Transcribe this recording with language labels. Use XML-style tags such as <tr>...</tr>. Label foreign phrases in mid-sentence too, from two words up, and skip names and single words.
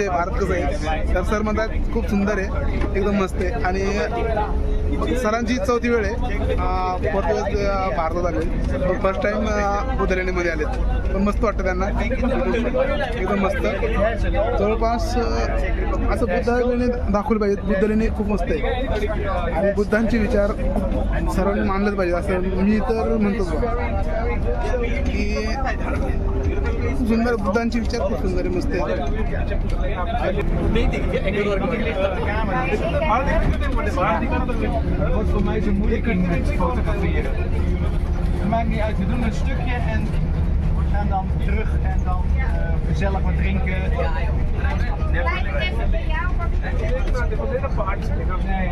<mr>आहे भारत कसं आहे तर सर म्हणतात खूप सुंदर आहे एकदम मस्त आहे आणि सरांची 4थी वेळ आहे 4th वेळेस भारतात आले</mr> <en>first time</en> <mr>बुद्धलेणीमध्ये आलेत पण मस्त वाटतं त्यांना एकदम मस्त जवळपास असं बुद्धलेणी दाखवले पाहिजेत बुद्धलेणी खूप मस्त आहे आणि बुद्धांचे विचार सर्वांनी मानलेच पाहिजे असं मी तर म्हणतोच की खूप सुंदर बुद्धांचे विचार खूप सुंदर आहे मस्त आहे</mr> <nl>wordt voor mij zo moeilijk in het fotograferen. Het maakt niet uit, we doen een stukje en we gaan dan terug en dan gezellig wat drinken. Nee.</nl>